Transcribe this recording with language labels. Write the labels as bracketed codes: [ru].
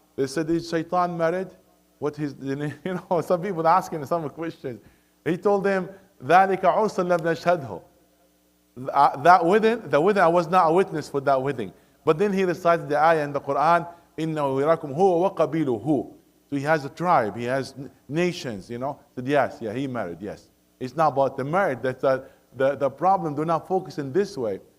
[en] They said, is Shaitan married? What his, some people asking some questions. He told them, [ar] ذَلِكَ عُرْسًا لَمْ نَشْهَدْهُ. [en] That wedding, I was not a witness for that wedding. But then he recited the ayah in the Quran, [ar] إِنَّهُ يَرَاكُمْ هُوَ وَقَبِيلُهُ. [en] So he has a tribe, he has nations, Said, yes, he married, yes. It's not about the marriage. That's the problem. Do not focus in this way.